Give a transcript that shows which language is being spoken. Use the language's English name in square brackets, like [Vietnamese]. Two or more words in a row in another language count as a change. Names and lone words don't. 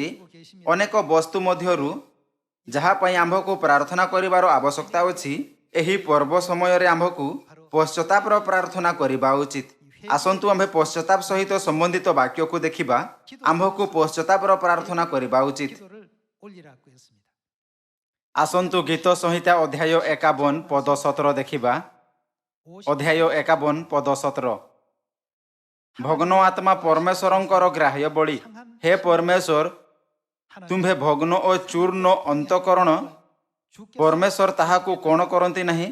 [Odia] ଅନେକ ବସ୍ତୁ ମଧ୍ୟରୁ ଯାହା ପାଇଁ ଆମ୍ଭକୁ ପ୍ରାର୍ଥନା କରିବାର ଆବଶ୍ୟକତା ଅଛି, ଏହି ପର୍ବ ସମୟରେ ଆମ୍ଭକୁ ପଶ୍ଚାତାପର ପ୍ରାର୍ଥନା କରିବା ଉଚିତ। ଆସନ୍ତୁ ଆମ୍ଭେ ପଶ୍ଚାତାପ ସହିତ ସମ୍ବନ୍ଧିତ ବାକ୍ୟକୁ ଦେଖିବା। ଆମ୍ଭକୁ ପଶ୍ଚାତାପର ପ୍ରାର୍ଥନା କରିବା ଉଚିତ। [Korean] 기도를 올리라고 했습니다. [Odia] ଆସନ୍ତୁ ଗୀତ ସଂହିତା ଅଧ୍ୟାୟ 51 ପଦ 17 ଦେଖିବା। ଅଧ୍ୟାୟ 51 ପଦ 17। ଭଗ୍ନ ଆତ୍ମା ପରମେଶ୍ୱରଙ୍କର ଗ୍ରାହ୍ୟ ବଳି। ହେ ପରମେଶ୍ୱର, ତୁମ୍ଭେ ଭଗ୍ନ ଓ ଚୂର୍ଣ୍ଣ ଅନ୍ତଃକରଣ, ପରମେଶ୍ୱର ତାହାକୁ କ'ଣ କରନ୍ତି ନାହିଁ?